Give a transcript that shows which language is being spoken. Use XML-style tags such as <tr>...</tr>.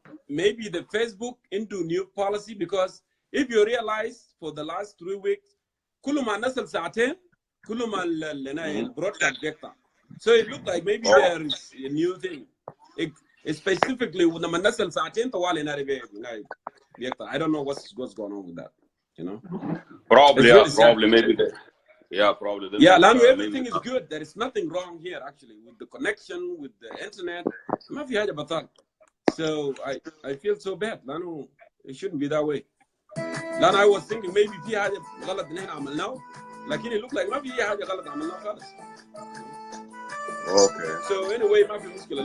<en>maybe the Facebook into new policy, because if you realize for the last 3 weeks,</en> <ar>كل ما نزل ساعتين كل ما البرودكاست بيقطع.</ar> <en>So it looked like maybe there is a new thing.</en> <ar>Specifically لما نزل ساعتين طوال بيقطع.</ar> <en>I don't know what's going on with that. You know. Probably, maybe. Probably. Yeah, everything is good. There is nothing wrong here actually with the connection, with the internet.</en> <ar>ما في حاجة بطال.</ar> <en>So I feel so bad.</en> <ar>لأنه</ar> <en>it shouldn't be that way.</en> <ar>لأن</ar> <en>I was thinking maybe</en> <ar>في حاجة غلط إن إحنا عملناه، لكن</ar> <en>it looked like</en> <ar>ما في حاجة غلط عملناه خالص.</ar> <en>Okay. So anyway</en> <ar>ما في مشكلة.</ar>